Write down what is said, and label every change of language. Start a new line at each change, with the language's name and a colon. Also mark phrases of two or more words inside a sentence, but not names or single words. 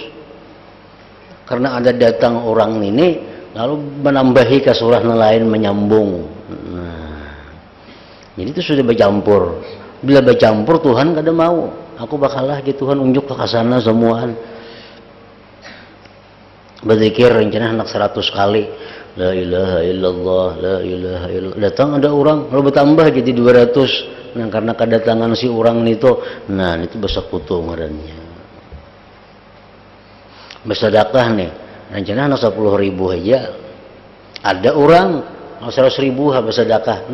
Banjar: Karena ada datang orang ini lalu menambahi ke surah lain menyambung. Nah, jadi itu sudah bercampur. Bila bercampur Tuhan kada mau. Aku bakalah gitu Tuhan unjuk ke sana semuaan. Berzikir rencana hendak 100 kali.
Arabic: لا إله إلا الله، لا إله إلا الله.
Banjar: Datang ada orang lalu bertambah jadi 200. Nah karena kedatangan si orang itu, nah itu bersekutu ngarannya. Bersedekah nih, rencana hendak 10.000 aja. Ada orang 100.000 bersedekah.